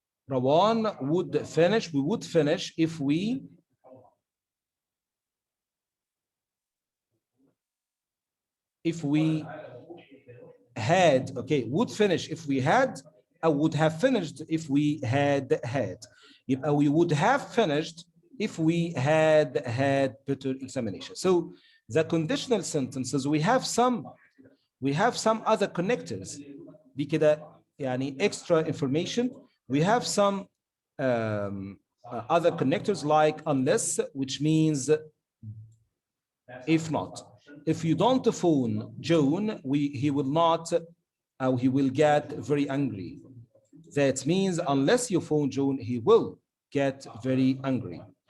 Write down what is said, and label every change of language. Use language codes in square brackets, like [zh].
[en] Rawan would finish, we would finish if we had, okay, would finish if we had, or would have finished if we had. We would have finished if we had better examination. So the conditional sentences, we have some other connectors. [ar] دي كده يعني [en] extra information. We have some other connectors like unless, which means if not. If you don't phone John, he will not, he will get very angry. That means unless you phone John, he will get very angry.